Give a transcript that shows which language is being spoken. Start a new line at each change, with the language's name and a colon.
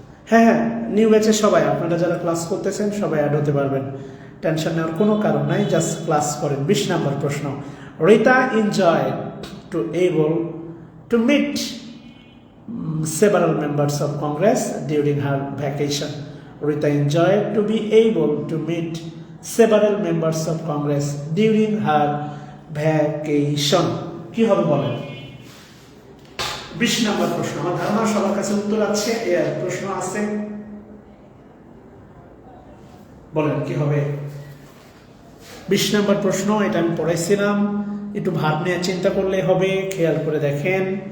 Bangla: হ্যাঁ, নিউ ব্যাচে সবাই আপনারা যারা ক্লাস করতেছেন সবাই অ্যাড হতে পারবেন, টেনশন নেওয়ার কোনো কারণ নাই, জাস্ট ক্লাস করেন। 20 নম্বর প্রশ্ন,
English: Rita enjoy to able to meet several members of Congress during her vacation. Rita enjoyed to be able to meet several members of Congress during her vacation.
Bangla: কি হবে বলেন? 20 নম্বর প্রশ্ন। আমার ধারণা সবার কাছে উত্তর আছে, এর প্রশ্ন আছে, বলেন কি হবে? 20 নম্বর প্রশ্ন, এটা আমি পড়াইছিলাম, একটু ভাব নিয়ে চিন্তা করলে হবে, খেয়াল করে দেখেন।